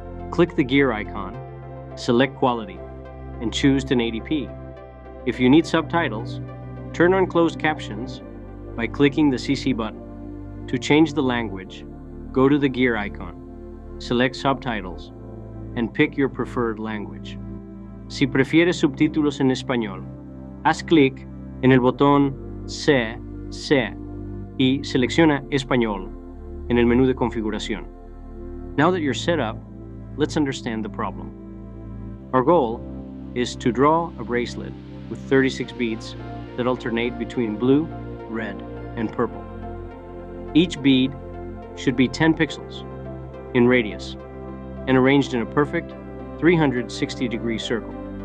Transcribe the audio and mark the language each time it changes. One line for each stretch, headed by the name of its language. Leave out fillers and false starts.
English: Click the gear icon, select quality, and choose 1080p. If you need subtitles, turn on closed captions by clicking the CC button. To change the language, go to the gear icon, select subtitles, and pick your preferred language.
Spanish: Si prefieres subtítulos en español, haz clic en el botón C y selecciona Español en el menú de configuración.
English: Now that you're set up, let's understand the problem. Our goal is to draw a bracelet with 36 beads that alternate between blue, red, and purple. Each bead should be 10 pixels in radius and arranged in a perfect 360-degree circle.